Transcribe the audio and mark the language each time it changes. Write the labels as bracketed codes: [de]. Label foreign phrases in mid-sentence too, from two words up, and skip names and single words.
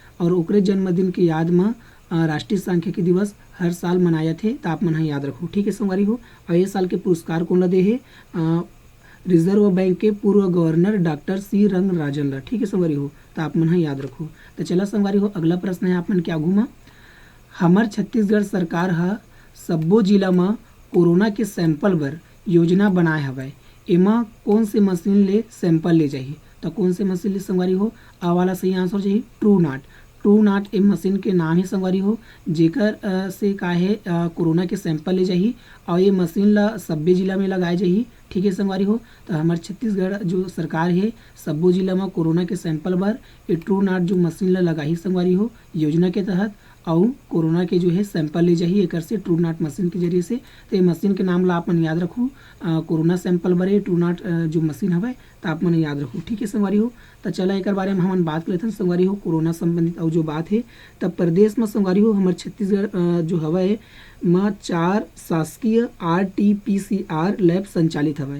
[hne] और ओकरे जन्मदिन के याद में राष्ट्रीय सांख्यिकी दिवस हर साल मनाया थे। तो आप मन याद रखो। ठीक है संगवारी हो, और ये साल के पुरस्कार कौन ला दे है, रिजर्व बैंक के पूर्व गवर्नर डॉक्टर सी रंगराजन ला। ठीक है संगवारी हो, तो आप मन याद रखो। तो चला संगवारी हो, अगला प्रश्न है आप मन के आगू में। हमार छत्तीसगढ़ सरकार हा सब्बो जिला में कोरोना के सैंपल बर योजना बनाए हवय। एमा कौन से मशीन ले सैंपल ले जाही। तो कौन से मशीन ले संगवारी हो, आ वाला सही आंसर जाही ट्रूनाट। ट्रूनाट ए मशीन के नाम है संगवारी हो, जेकर से का है कोरोना के सैंपल ले जाही और ये मशीन ला सब्बे जिला में लगाए जाही। ठीक है संगवारी हो, तो हमारे छत्तीसगढ़ जो सरकार है सब्बो जिला में कोरोना के सैंपल बर ये ट्रूनाट जो मशीन ला लगाही संगवारी हो योजना के तहत, और कोरोना के जो है सैंपल ले जाही एकर से ट्रूनाट मशीन के जरिए से। तो ये मशीन के नाम ला आप मन याद रखू। कोरोना सैंपल बरे ट्रूनाट जो मशीन हवे, तो आप मन याद रखू। ठीक है संगवारी हो, तो चला एक बारे में हम बात कर लेते हैं संगवारी हो कोरोना संबंधित। और जो बात है तब प्रदेश में संगवारी हो हमारे छत्तीसगढ़ जो हवे में 4 शासकीय RT-PCR लैब संचालित हवे।